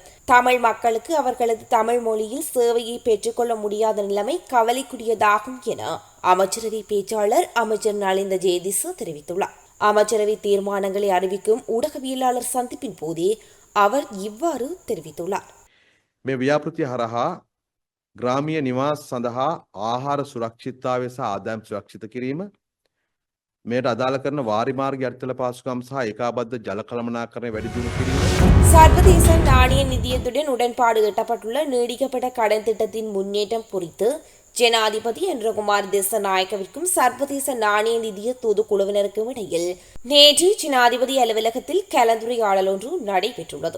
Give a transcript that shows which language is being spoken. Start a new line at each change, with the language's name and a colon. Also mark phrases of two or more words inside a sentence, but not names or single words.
Tamil: தமிழ் மக்களுக்கு அவர்களது தமிழ் மொழியில் சேவையை பெற்றுக்கொள்ள முடியாத நிலைமை கவலைக்குரியதாகும் என அமைச்சரவை பேச்சாளர் அமைச்சர் நலிந்த ஜேதிச தெரிவித்துள்ளார். அமைச்சரவை தீர்மானங்களை அறிவிக்கும் ஊடகவியலாளர் சந்திப்பின் போதே அவர் இவ்வாறு தெரிவித்துள்ளார்.
Sinhala: මේ ව්‍යාපෘතිය හරහා ග්‍රාමීය නිවාස සඳහා ආහාර සුරක්ෂිතතාවය සහ ආදායම් සුරක්ෂිත කිරීම, මේට අදාළ කරන වාරි මාර්ග යටිතල පාසුකම් සහ ඒකාබද්ධ ජල කළමනාකරණය වැඩි දියුණු කිරීම.
Tamil: சர்வதேச நாணய நிதியத்துடன் உடன்பாடு எட்டப்பட்டுள்ள நீடிக்கப்பட்ட கடன் திட்டத்தின் முன்னேற்றம் குறித்து ஜனாதிபதி என்றகுமார் திசாநாயக்கவிற்கும் சர்வதேச நாணய நிதிய தூதுக்குழுவினருக்கும் இடையில் நேற்று ஜனாதிபதி அலுவலகத்தில் கலந்துரையாடல் ஒன்று நடைபெற்றுள்ளது.